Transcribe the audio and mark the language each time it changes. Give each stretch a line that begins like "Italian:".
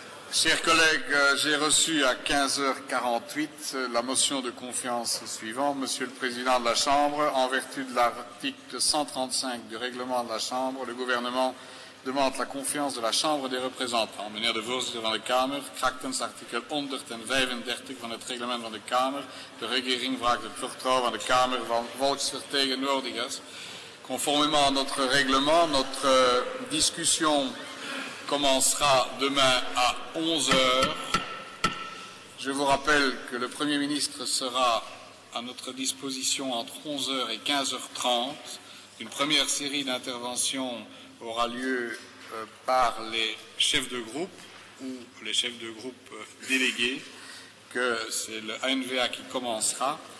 French: Chers collègues, j'ai reçu à 15h48 la motion de confiance suivante. Monsieur le Président de la Chambre, en vertu de l'article 135 du règlement de la Chambre, le gouvernement demande la confiance de la Chambre des représentants.
Dutch: Meneer de voorzitter van de Kamer, krachtens artikel 135 van het reglement van de Kamer, de regering vraagt het vertrouwen van de Kamer van volksvertegenwoordigers.
French: Conformément à notre règlement, notre discussion commencera demain à 11 h. Je vous rappelle que le Premier ministre sera à notre disposition entre 11 h et 15h30. Une première série d'interventions aura lieu par les chefs de groupe ou les chefs de groupe délégués, que c'est le ANVA qui commencera.